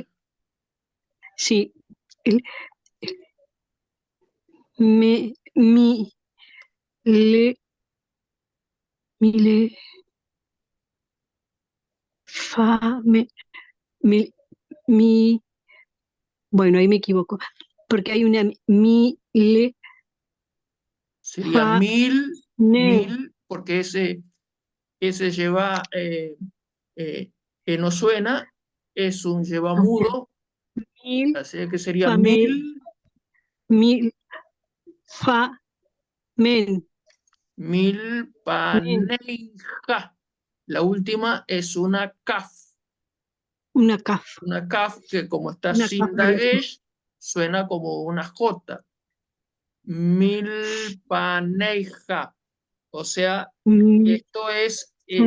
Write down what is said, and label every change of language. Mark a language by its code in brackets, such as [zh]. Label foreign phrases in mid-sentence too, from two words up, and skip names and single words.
[es] sí, el- me, mi, le, mile, fa, mi, bueno, ahí me equivoco, porque hay una mi, le, sería fa, mil, ne, mil, porque ese lleva, que no suena, es un lleva mudo, mil, así que sería fa, mil, fa, men, men, milpaneija. La última es una caf, una kaf que como está una sin caf, dagesh, suena como una J. Milpaneija. O sea, mil, esto fa,